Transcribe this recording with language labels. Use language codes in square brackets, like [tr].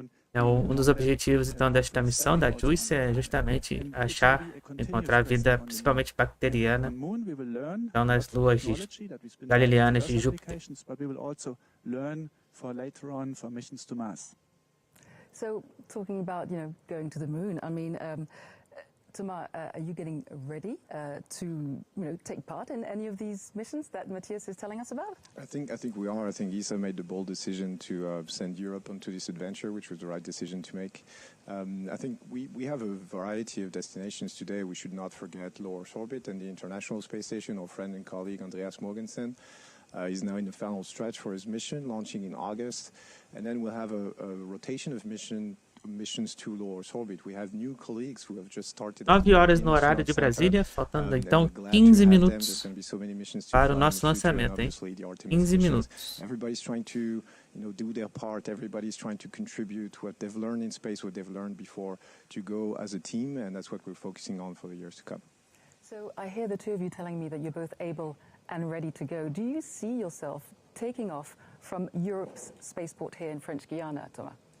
[pt] Então, um dos objetivos então desta missão da JUICE é justamente encontrar vida, principalmente bacteriana, então nas luas galileanas de Júpiter. [en] For later on for missions to Mars. So, talking about going to the moon, I mean, Thomas, are you getting ready to take part in any of these missions that Matthias is telling us about? I think we are. I think ESA made the bold decision to send Europe onto this adventure, which was the right decision to make. I think we have a variety of destinations today. We should not forget low Earth orbit and the International Space Station. Our friend and colleague Andreas Mogensen. He's now in the final stretch for his mission, launching in August. And then we'll have a rotation of mission missions to low Earth orbit. We have new colleagues who have just started. [pt] 9 horas no horário de Brasília, faltando então 15 minutos para o nosso lançamento, hein? 15 minutos. [en] Everybody's trying to, do their part. Everybody's trying to contribute what they've learned in space, what they've learned before, to go as a team, and that's what we're focusing on for the years to come. So I hear the two of you telling me that you're both able and ready to go. Do you see yourself taking off from Europe's spaceport here in French Guiana, Thomas?